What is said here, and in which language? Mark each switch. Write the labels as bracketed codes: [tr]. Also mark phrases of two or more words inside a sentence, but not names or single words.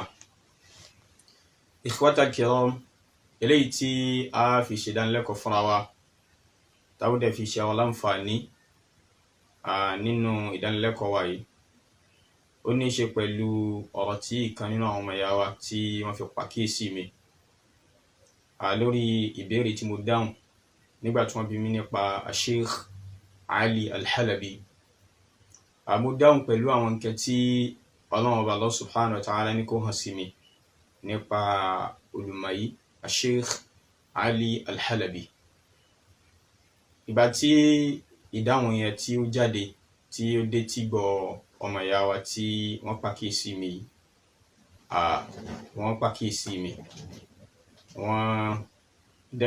[ar] إخوة الكرام, [yo] eléyìí tí a fi ṣe ìdánilẹ́kọ̀ọ́ fúnra wa táwọn dẹ̀ fi ṣe àwọn láǹfààní nínú ìdánilẹ́kọ̀ọ́ wa yìí, ó ní í ṣe pẹ̀lú ọ̀rọ̀ tí ìkan nínú àwọn ọmọ ìyá wa tí wọ́n fi pàkíyèsí mi lórí ìbéèrè tí mo dáhùn nígbà tí wọ́n bi mí nípa Sheikh Ali Al-Halabi. Mo dáhùn pẹ̀lú àwọn nǹkan tí Ọlọ́run ọba Allah [ar] سبحانه وتعالى [yo] ní kó hàn sí mi nípa olùmọ̀ yìí, Sheikh Ali Al-Halabi. Ìgbà tí ìdáhùn yẹn tí ó jáde tí ó dé tí gbọ́ ọmọ ìyá wa tí wọ́n pàkíyèsí mi, wọ́n dẹ̀